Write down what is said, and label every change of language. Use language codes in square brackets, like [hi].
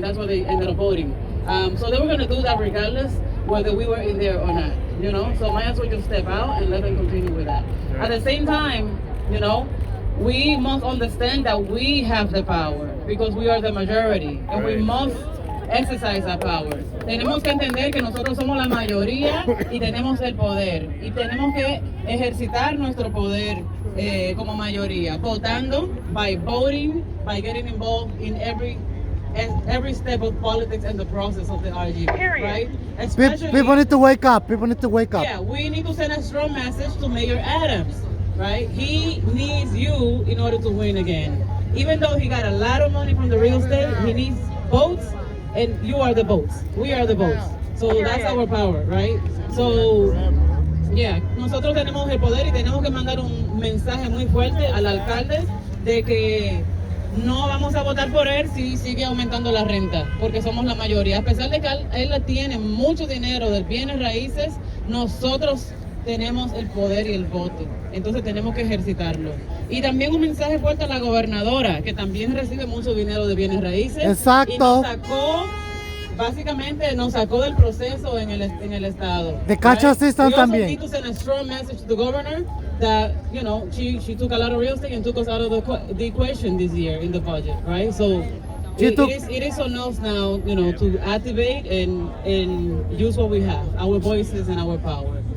[en] That's what they ended up voting. So they were going to do that regardless whether we were in there or not. So might as well just step out and let them continue with that. At the same time, we must understand that we have the power because we are the majority, and we must exercise our power. [es] Tenemos que entender que nosotros somos la mayoría y tenemos el poder. Y tenemos que ejercitar nuestro poder como mayoría, votando, [en] by voting, by getting involved in every step of politics and the process of the RGB, right? Especially, People need to wake up. People need to wake up. yeah, we need to send a strong message to Mayor Adams, right? He needs you in order to win again. Even though he got a lot of money from the real estate, he needs votes, and you are the votes. We are the votes. So that's our power, right? So, yeah, [es] nosotros tenemos el poder y tenemos que mandar un mensaje muy fuerte al alcalde de que no vamos a votar por él si sigue aumentando la renta, porque somos la mayoría. A pesar de que él tiene mucho dinero de bienes raíces, nosotros tenemos el poder y el voto. Entonces tenemos que ejercitarlo. Y también un mensaje fuerte a la gobernadora, que también recibe mucho dinero de bienes raíces. Exacto. Y nos sacó, básicamente nos sacó del proceso en el estado. [en] The cash assistance We also [es] también. [en] need to send a strong message to the governor that, you know, she took a lot of real estate and took us out of the equation this year in the budget, right? So it is on us now, you know, to activate and use what we have, our voices and our power.